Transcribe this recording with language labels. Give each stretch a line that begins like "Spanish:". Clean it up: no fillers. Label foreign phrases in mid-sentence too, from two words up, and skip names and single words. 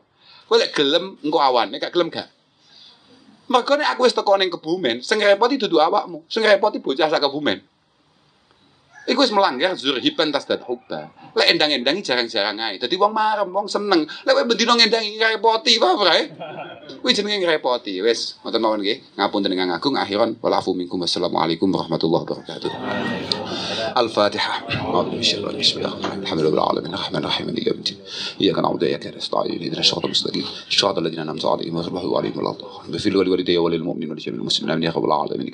Javanese: Kowe lek gelem engko awan, nek gak gelem gak. Mergo nek aku wis teko ning Kebumen, sing repoti dudu awakmu, sing repoti bocah sak Kebumen. Iku wis melanggar
Arabic: زر غبا تزدد حبا.
Javanese: Lek endang-endangi jarang-jarang ae. Dadi wong marem, wong seneng. Lek kowe bendina ngendangi ngrepoti apa ae. Kuwi jenenge ngrepoti. Wis, ngoten mawon nggih. Ngapunten ingkang agung akhiran
Arabic: والعفو منكم. والسلام عليكم ورحمة الله وبركاته. Al-Fatihah. بسم الله الرحمن الرحيم الحمد لله العالمين. الرحمن الرحيم مالك يوم الدين. إياك نعبد وإياك نستعين اهدنا الصراط المستقيم صراط الذين أنعمت عليهم غير المغضوب عليهم ولا الضالين. اغفر لي ولوالدي وللمؤمنين وللمسلمين يا رب العالمين.